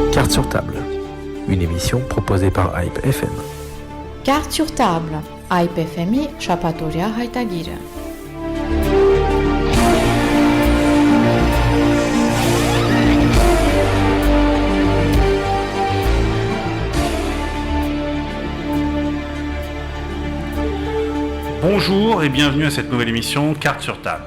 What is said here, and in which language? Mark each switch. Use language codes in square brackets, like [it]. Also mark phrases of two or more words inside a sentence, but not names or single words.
[fr] Carte sur table, une émission proposée par Hype FM. [hy] Carte sur table, Hype FM-ի շաբաթօրյա հայտագիրը։ [fr] Bonjour et bienvenue à cette nouvelle émission Carte sur table.